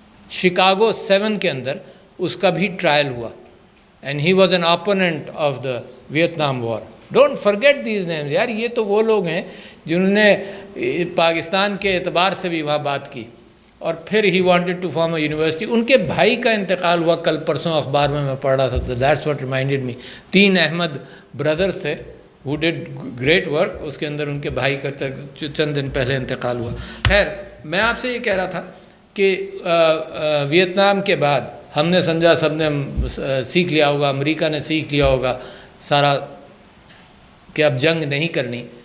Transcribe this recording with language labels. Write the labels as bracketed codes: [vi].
[ur] Chicago 7 کے اندر اس کا بھی ٹرائل ہوا. [en] And he was an opponent of the Vietnam war. Don't forget these names [ur] یار. یہ تو وہ لوگ ہیں جنہوں نے پاکستان کے اعتبار سے بھی وہاں بات کی. اور پھر [en] He wanted to form a university. [ur] ان کے بھائی کا انتقال ہوا کل پرسوں اخبار میں پڑھ رہا تھا. [en] That's what reminded me. [ur] 3 Ahmad brothers تھے [en] who did great work. [ur] اس کے اندر ان کے بھائی کا چند دن پہلے انتقال ہوا. خیر میں آپ سے یہ کہہ رہا تھا کہ ویتنام کے بعد ہم نے سمجھا سب نے سیکھ لیا ہوگا، امریکہ نے سیکھ لیا ہوگا سارا کہ اب جنگ نہیں کرنی.